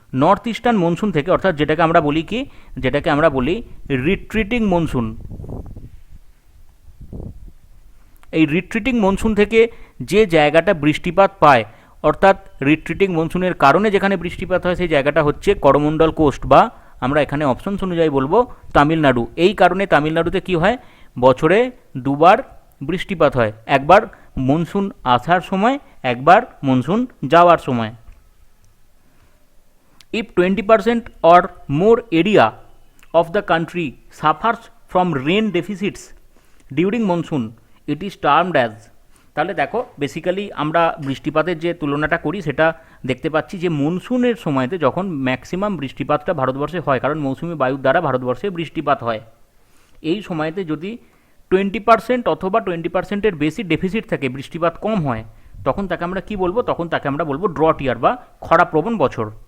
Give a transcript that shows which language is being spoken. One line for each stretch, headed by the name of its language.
Bangla: North eastern monsoon থেকে, অর্থাৎ যেটাকে আমরা বলি কি, যেটাকে আমরা বলি রিট্রিটিং মনসুন, এই রিট্রিটিং মনসুন থেকে যে জায়গাটা বৃষ্টিপাত পায়, অর্থাৎ রিট্রিটিং মনসুনের কারণে যেখানে বৃষ্টিপাত হয় সেই জায়গাটা হচ্ছে করমণ্ডল কোস্ট, বা আমরা এখানে অপশনস অনুযায়ী বলবো তামিলনাড়ু। এই কারণে তামিলনাড়ুতে কি হয়, বছরে দুবার বৃষ্টিপাত হয়, একবার মনসুন আসার সময়, একবার মনসুন যাওয়ার সময়।
English: If 20% or more area of the country suffers from rain deficits during monsoon, it is termed as।
Bangla: তাহলে দেখো বেসিক্যালি আমরা বৃষ্টিপাতের যে তুলনাটা করি সেটা দেখতে পাচ্ছি যে মনসুনের সময়তে যখন ম্যাক্সিমাম বৃষ্টিপাতটা ভারতবর্ষে হয়, কারণ মৌসুমি বায়ুর দ্বারা ভারতবর্ষে বৃষ্টিপাত হয়, এই সময়তে যদি 20% অথবা 20%-এর বেশি ডেফিসিট থাকে, বৃষ্টিপাত কম হয়, তখন তাকে আমরা কি বলবো, তখন তাকে আমরা বলবো ড্রট ইয়ার বা খরাপ্রবণ বছর।